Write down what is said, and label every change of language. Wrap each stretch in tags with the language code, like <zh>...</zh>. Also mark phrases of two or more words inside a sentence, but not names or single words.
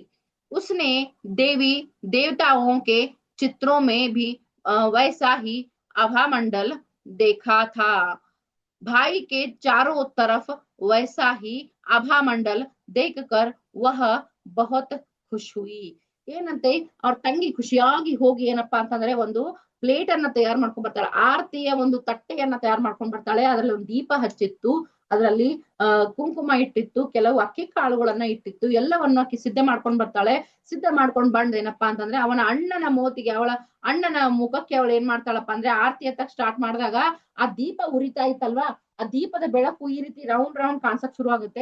<hi>उसने देवी देवताओं के चित्रों में भी वैसा ही आभा मंडल देखा था. भाई के चारों तरफ वैसा ही आभा मंडल देखकर वह बहुत खुश हुई.</hi> <kn>ಏನಂತೆ ಅವ್ರ ತಂಗಿ ಖುಷಿಯಾಗಿ ಹೋಗಿ ಏನಪ್ಪಾ ಅಂತಂದ್ರೆ ಒಂದು ಪ್ಲೇಟ್ ಅನ್ನ ತಯಾರು ಮಾಡ್ಕೊಂಡ್ ಬರ್ತಾಳೆ, ಆರತಿಯ ಒಂದು ತಟ್ಟೆಯನ್ನ ತಯಾರು ಮಾಡ್ಕೊಂಡ್ ಬರ್ತಾಳೆ. ಅದ್ರಲ್ಲಿ ಒಂದು ದೀಪ ಹಚ್ಚಿತ್ತು, ಅದರಲ್ಲಿ ಕುಂಕುಮ ಇಟ್ಟಿತ್ತು, ಕೆಲವು ಅಕ್ಕಿ ಕಾಳುಗಳನ್ನ ಇಟ್ಟಿತ್ತು, ಎಲ್ಲವನ್ನು ಆಕಿ ಸಿದ್ಧ ಮಾಡ್ಕೊಂಡ್ ಬರ್ತಾಳೆ. ಸಿದ್ಧ ಮಾಡ್ಕೊಂಡ್ ಬಂದ್ ಏನಪ್ಪಾ ಅಂತಂದ್ರೆ ಅವನ ಅಣ್ಣನ ಮೋತಿಗೆ, ಅವಳ ಅಣ್ಣನ ಮುಖಕ್ಕೆ ಅವಳು ಏನ್ ಮಾಡ್ತಾಳಪ್ಪ ಅಂದ್ರೆ, ಆರತಿ ಎತ್ತಕ್ ಸ್ಟಾರ್ಟ್ ಮಾಡಿದಾಗ ಆ ದೀಪ ಉರಿತಾ ಇತ್ತಲ್ವಾ, ಆ ದೀಪದ ಬೆಳಕು ಈ ರೀತಿ</kn> <en>round round</en> <kn>ಕಾಣಿಸಕ್ ಶುರು ಆಗುತ್ತೆ.</kn>